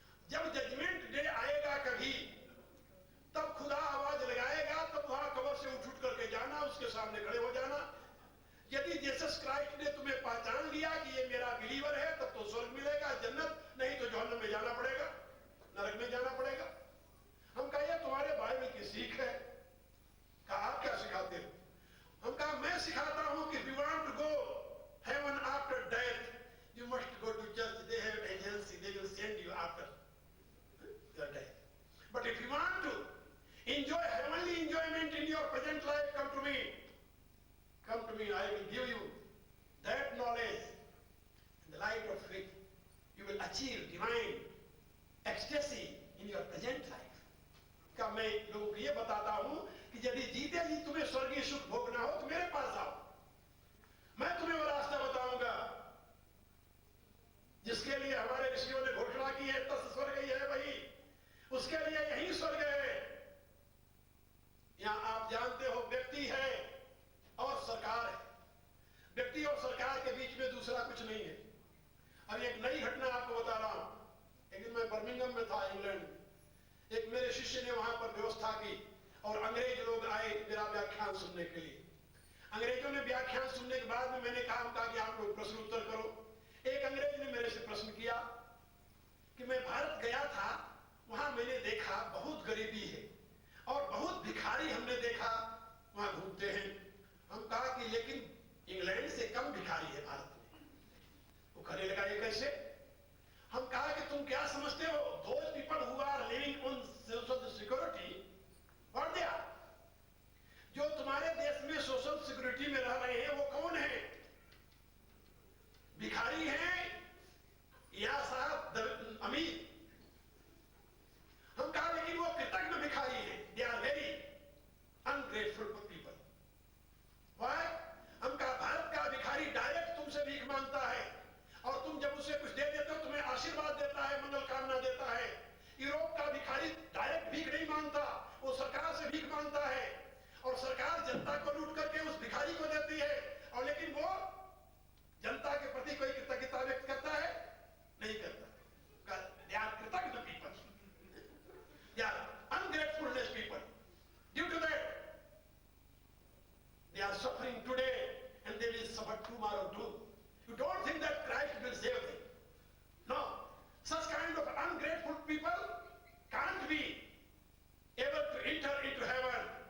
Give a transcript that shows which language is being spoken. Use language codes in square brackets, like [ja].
[hi] जब judgement day आएगा कभी, तब खुदा आवाज लगाएगा, तब वहां कब्र से उठ करके जाना, उसके सामने खड़े हो जाना। यदि जीसस क्राइस्ट ने तुम्हें पहचान लिया कि ये मेरा बिलीवर है, तब तो स्वर्ग मिलेगा, जन्नत, नहीं तो जहन्नम में जाना पड़ेगा, नरक में जाना पड़ेगा। हम कहा ये तुम्हारे बाइबल की सीख है। कहा आप क्या सिखाते हो? हम कहा मैं सिखाता हूं कि [en] if you want to go heaven after death, you must go to church. They have agency, they will send you after your death. But if you want to enjoy heavenly enjoyment in your present life, come to me. Come to me, I will give you that knowledge and the light of faith. You will achieve divine ecstasy in your present life. [hi] का मैं लोगों को ये बताता हूं कि यदि जीते जी तुम्हें स्वर्गीय सुख भोगना हो तो मेरे पास आओ, मैं तुम्हें वो रास्ता बताऊंगा जिसके लिए हमारे ऋषियों ने घोषणा की है, तस् स्वर्ग ही है भाई, उसके लिए यही स्वर्ग है। यहां आप जानते हो व्यक्ति है और सरकार है, व्यक्ति और सरकार के बीच में दूसरा कुछ नहीं है। अब एक नई घटना आपको बता रहा हूं। एक दिन मैं बर्मिंघम में था, इंग्लैंड में, एक मेरे शिष्य ने वहां पर व्यवस्था की और अंग्रेज लोग आए मेरा व्याख्यान सुनने के लिए। अंग्रेजों ने व्याख्यान सुनने के बाद में मैंने कहा कि आप लोग प्रश्न उत्तर करो। एक अंग्रेज ने मेरे से प्रश्न किया कि मैं भारत गया था, वहां मैंने देखा बहुत गरीबी है और बहुत भिखारी हमने देखा वहां घूमते हैं। हम कहा कि लेकिन इंग्लैंड से कम भिखारी है भारत में। वो कहने लगा ये कैसे? हम कहा कि तुम क्या समझते हो, [en] those people who are living on social security, what they are? [hi] जो तुम्हारे देश में सोशल सिक्योरिटी में रह रहे हैं वो कौन है? भिखारी हैं या साहब अमीर? हम कहा लेकिन वो कृतज्ञ भिखारी हैं, [en] they are very ungrateful people. Why? [hi] हम कहा भारत का भिखारी डायरेक्ट तुमसे भीख मांगता है और तुम जब उसे कुछ दे देते हो तुम्हें आशीर्वाद देता है, मंगल कामना देता है। यूरोप का भिखारी डायरेक्ट भीख नहीं मांगता, वो सरकार से भीख मांगता है और सरकार जनता को लूट करके उस भिखारी को देती है, और लेकिन वो जनता के प्रति कोई कृतज्ञता व्यक्त करता है? नहीं करता। [en] They are कृतज्ञ people. They are ungratefulness people. Due to that, they are suffering today and they will suffer tomorrow too. You don't think that Christ will save them. No. Such kind of ungrateful people can't be able to enter into heaven.